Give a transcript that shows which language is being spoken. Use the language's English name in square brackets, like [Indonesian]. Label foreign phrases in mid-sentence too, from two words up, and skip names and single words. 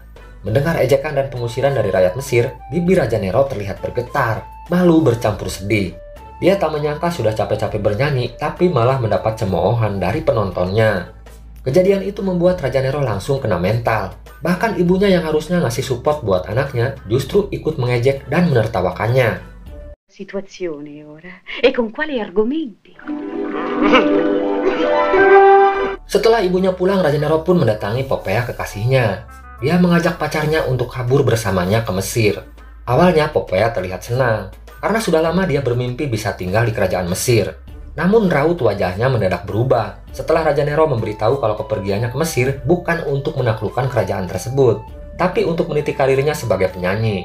[Indonesian] Mendengar ejekan dan pengusiran dari rakyat Mesir, bibir Raja Nero terlihat bergetar, malu bercampur sedih. Dia tak menyangka sudah capek-capek bernyanyi, tapi malah mendapat cemoohan dari penontonnya. Kejadian itu membuat Raja Nero langsung kena mental. Bahkan ibunya yang harusnya ngasih support buat anaknya justru ikut mengejek dan menertawakannya. [Italian] Situazione ora e con quali argomenti? [Indonesian] Setelah ibunya pulang, Raja Nero pun mendatangi Popea kekasihnya. Dia mengajak pacarnya untuk kabur bersamanya ke Mesir. Awalnya Popea terlihat senang karena sudah lama dia bermimpi bisa tinggal di kerajaan Mesir. Namun raut wajahnya mendadak berubah setelah Raja Nero memberitahu kalau kepergiannya ke Mesir bukan untuk menaklukkan kerajaan tersebut, tapi untuk meniti karirnya sebagai penyanyi.